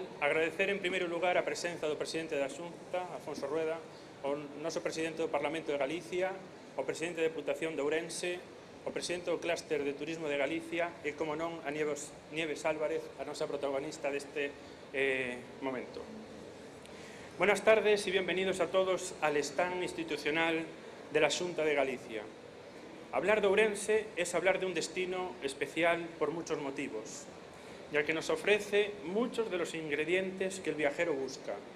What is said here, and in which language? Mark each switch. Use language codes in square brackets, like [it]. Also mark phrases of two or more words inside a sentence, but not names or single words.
[gl] Agradecer en primeiro lugar a presenza do presidente da Xunta, Afonso Rueda, o noso presidente do Parlamento de Galicia, o presidente da Deputación de Ourense, o presidente do Clúster de Turismo de Galicia e, como non, a Nieves Álvarez, a nosa protagonista deste momento. [es] Buenas tardes y bienvenidos a todos al stand institucional de la Xunta de Galicia. Hablar de Ourense es hablar de un destino especial por muchos motivos, ya que nos ofrece muchos de los ingredientes que el viajero busca.